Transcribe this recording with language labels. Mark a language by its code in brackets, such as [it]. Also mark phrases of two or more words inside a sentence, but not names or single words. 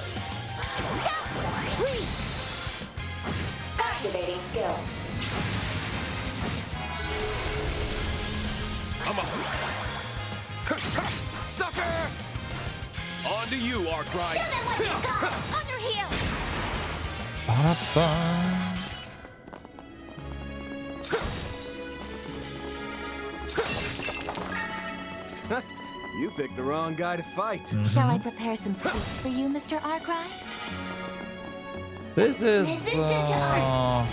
[en] Please! Activating skill. I'm up. Sucker! On to you, Arkwright. Show them what you got! On your heel! Ba-da-ba. You picked the wrong guy to fight. Shall I prepare some sweets for you, Mr. Arkwright? This is Resistant to arts.